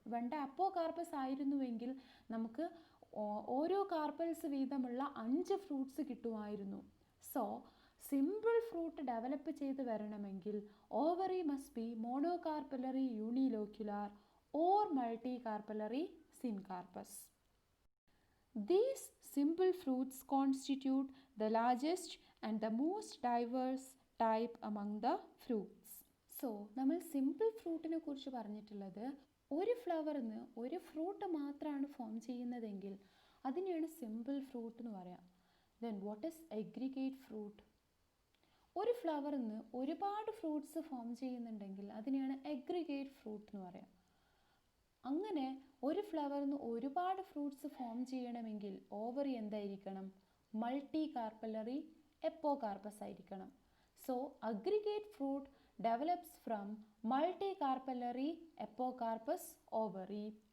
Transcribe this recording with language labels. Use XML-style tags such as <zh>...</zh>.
<ml>വെണ്ട അപ്പോ കാർപ്പസ് ആയിരുന്നുവെങ്കിൽ നമുക്ക് ഓരോ കാർപ്പൽസ് വീതമുള്ള 5 ഫ്രൂട്ട്സ് കിട്ടുമായിരുന്നു.</ml> <en>so simple fruit develop</en> <ml>ചെയ്ത് വരണമെങ്കിൽ</ml> <en>Ovary must be monocarpellary unilocular or multi carpellary syncarpus. These simple fruits constitute the largest and the most diverse type among the fruits.</en> <ml>So, നമ്മൾ simple ഫ്രൂട്ടിനെ കുറിച്ച് പറഞ്ഞിട്ടുള്ളത് ഒരു ഫ്ലവറിന് ഒരു ഫ്രൂട്ട് മാത്രമാണ് ഫോം ചെയ്യുന്നതെങ്കിൽ അതിനെയാണ് സിമ്പിൾ ഫ്രൂട്ട് എന്ന് പറയാം.</ml> <en>Then what is aggregate fruit?</en> <ml>ഒരു ഫ്ലവറിന് ഒരുപാട് ഫ്രൂട്ട്സ് ഫോം ചെയ്യുന്നുണ്ടെങ്കിൽ അതിനെയാണ് aggregate fruit എന്ന് പറയാം. അങ്ങനെ ഒരു ഫ്ലവറിന് ഒരുപാട് ഫ്രൂട്ട്സ് ഫോം ചെയ്യണമെങ്കിൽ ഓവറി എന്തായിരിക്കണം?</ml> <en>Multi carpellary apocarpous ആയിരിക്കണം. So aggregate fruit develops from multi carpellary apocarpous ovary.</en>